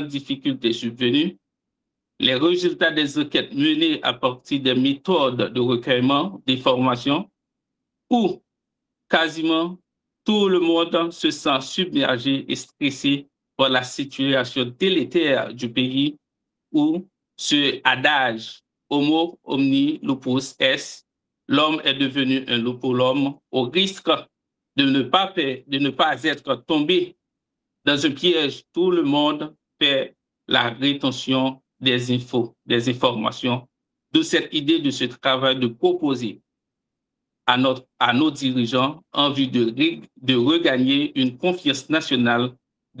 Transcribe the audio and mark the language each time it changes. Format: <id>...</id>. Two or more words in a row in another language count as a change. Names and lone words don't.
<fr>difficultés subvenues, les résultats des enquêtes menées à partir des méthodes de recueillement d'informations où quasiment tout le monde se sent submergé et stressé par la situation délétère du pays où ce adage «</fr> <la>homo omni lupus est</la> <fr>», l'homme est devenu un loup pour l'homme, au risque de ne pas être tombé dans un piège. Tout le monde fait la rétention des informations. De cette idée de ce travail de proposer à nos dirigeants en vue de regagner une confiance nationale, de</fr>